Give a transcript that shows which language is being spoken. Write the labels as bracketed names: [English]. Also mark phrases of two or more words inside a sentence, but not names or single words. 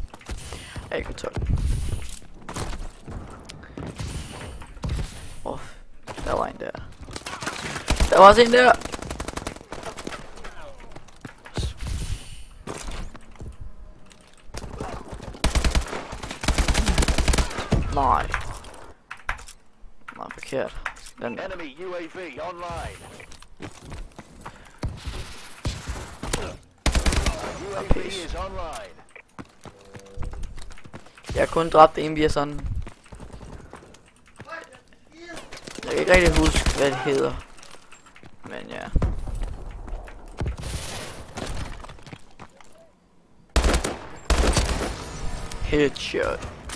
[Danish] Jeg kan tåle. Der var en der. Der var også en der. Nej. Nej, forkert. Den der. [English] Enemy UAV online. UAV is online. [Danish] Jeg har kun dræbt en via sådan. Jeg kan ikke rigtig huske, hvad det hedder. Men ja. Headshot.